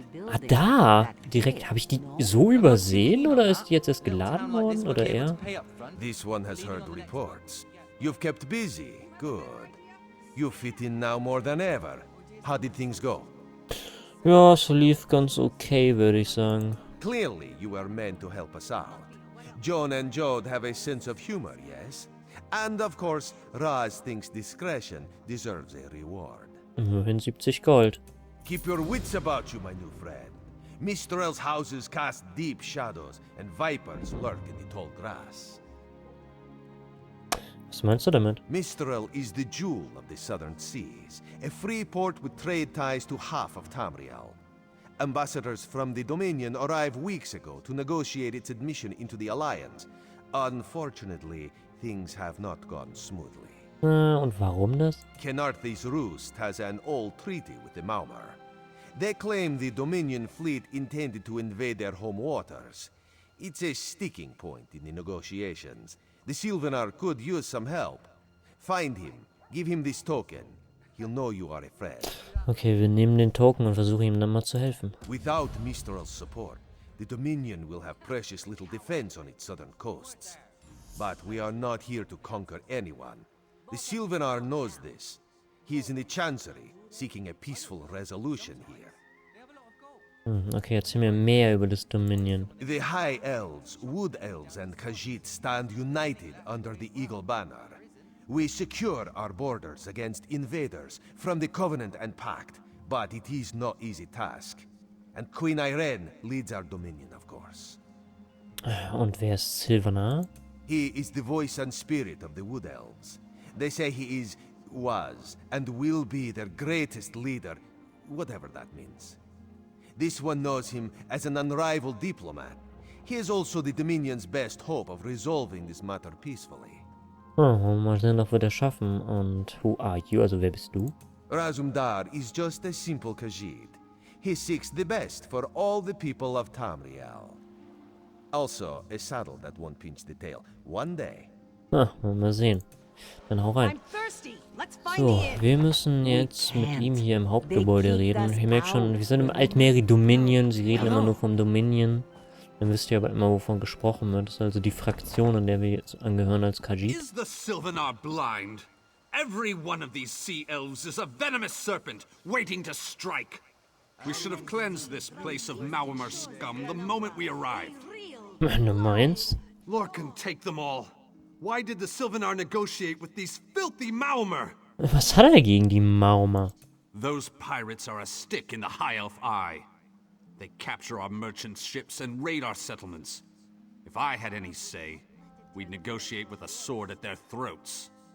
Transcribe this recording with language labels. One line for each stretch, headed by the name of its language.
German: Ah, da! Direkt, habe ich die so übersehen oder ist die jetzt erst geladen worden oder er?
English: This one has heard reports. You've kept busy. Good. You fit in now more than ever. How did things go?
German: Ja, es lief ganz okay, würde ich sagen.
English: Clearly, you were meant to help us out. John and Jode have a sense of humor, yes? And of course, Raz thinks discretion deserves a reward.
German: Immerhin 70 Gold.
English: Keep your wits about you, my new friend. Mistral's houses cast deep shadows, and vipers lurk in the tall grass.
German: Was meinst du damit?
English: Mistral is the jewel of the southern seas, a free port with trade ties to half of Tamriel. Ambassadors from the Dominion arrived weeks ago to negotiate its admission into the Alliance. Unfortunately, things have not gone smoothly.
German: Und warum das?
English: Kenarthi's Roost has an old treaty with the Maumar. They claim the Dominion fleet intended to invade their home waters. It's a sticking point in the negotiations. The Sylvanar could use some help. Find him, give him this token. He'll know you are a friend.
German: Okay, wir nehmen den Token und versuchen ihm dann mal zu helfen.
English: Without Mistral's support, the Dominion will have precious little defense on its southern coasts. But we are not here to conquer anyone. The Sylvanar knows this. He is in the Chancery, seeking a peaceful resolution here.
German: Okay, erzähl mir mehr über das Dominion.
English: The High Elves, Wood Elves, and Khajiit stand united under the Eagle Banner. We secure our borders against invaders from the Covenant and Pact, but it is no easy task. And Queen Irene leads our dominion, of course.
German: Und wer ist Sylvanar?
English: He is the voice and spirit of the Wood Elves. They say he was, and will be their greatest leader, whatever that means. This one knows him as an unrivaled diplomat. He is also the Dominion's best hope of resolving this matter peacefully.
German: Oh, mal sehen, ob wir das schaffen. Und
English: who are you?
German: Also, wer bist du?
English: Razumdar is just a simple Khajiit. He seeks the best for all the people of Tamriel. Also, a saddle that won't pinch the tail. One day.
German: Ah, wollen wir mal sehen. Dann hau rein. So, wir müssen jetzt mit ihm hier im Hauptgebäude reden. Ich merke schon, wir sind im Altmeri Dominion. Sie reden immer nur vom Dominion. Dann wisst ihr aber immer, wovon gesprochen wird. Das ist also die Fraktion, in der wir jetzt angehören als Khajiit.
English: Is the Sylvanar blind? Every one of these sea elves is a venomous serpent waiting to strike. We should have cleansed this place of Maumar scum the moment we arrived.
German: Du meinst?
English: Lorcan, take them all. Why did the Sylvanar negotiate with these filthy Maumar?
German: Was hat er gegen die Maumar?
English: Those pirates are a stick in the High Elf eye. They capture our merchant ships and raid our settlements. If I had any say, we'd negotiate with a sword at their throats.